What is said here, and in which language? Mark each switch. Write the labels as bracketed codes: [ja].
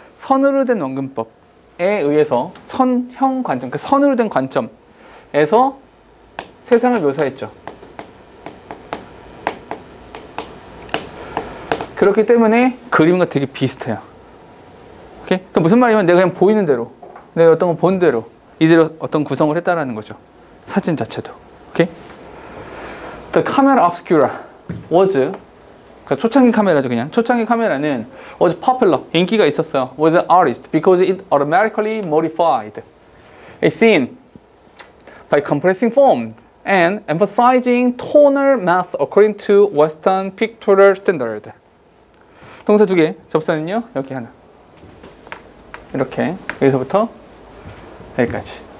[ko] 선으로 된 원근법에 의해서 선형 관점, 그 선으로 된 관점에서 세상을 묘사했죠. 그렇기 때문에 그림과 되게 비슷해요. 오케이? 그러니까 무슨 말이냐면 내가 그냥 보이는 대로, 내가 어떤 거 본 대로 이대로 어떤 구성을 했다라는 거죠. 사진 자체도. 오케이? [en] The camera obscura was, [ko] 그러니까 초창기 카메라죠. 그냥 초창기 카메라는 [en] was popular, [ko] 인기가 있었어요. [en] with the artist because it automatically modified a scene by compressing forms and emphasizing tonal mass according to Western pictorial standard. [ko] 동사 2개, 접사는요 여기 하나. 이렇게 여기서부터 여기까지.